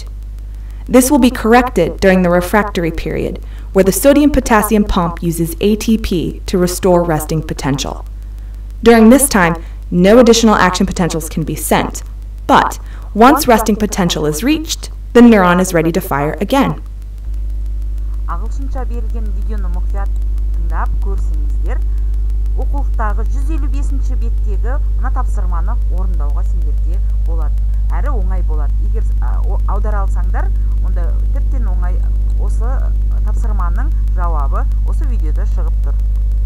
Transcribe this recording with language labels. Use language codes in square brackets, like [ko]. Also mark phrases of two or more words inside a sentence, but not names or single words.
[en] This will be corrected during the refractory period, where the sodium-potassium pump uses ATP to restore resting potential. During this time, no additional action potentials can be sent, but once resting potential is reached, the neuron is ready to fire again. [kk] Ағылшынша берілген видеоны мұқият тыңдап көрсеңіздер, оқулықтағы 155-ші беттегі мына тапсырманы орындауға сендерге болады. Әрі оңай болады. Егер аудара алсаңдар, онда тіптен оңай осы тапсырманың жауабы осы видеода шығып тұр.